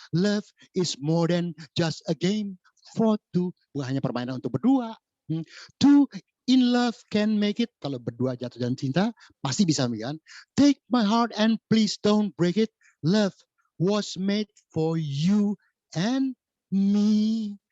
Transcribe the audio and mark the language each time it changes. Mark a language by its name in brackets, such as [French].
[English] Love is more than just a game for two. [Indonesian] Bukan hanya permainan untuk berdua. [English] Two in love can make it. [Indonesian] Kalau berdua jatuh dalam cinta, pasti bisa kan? [English] Take my heart and please don't break it. Love was made for you and me.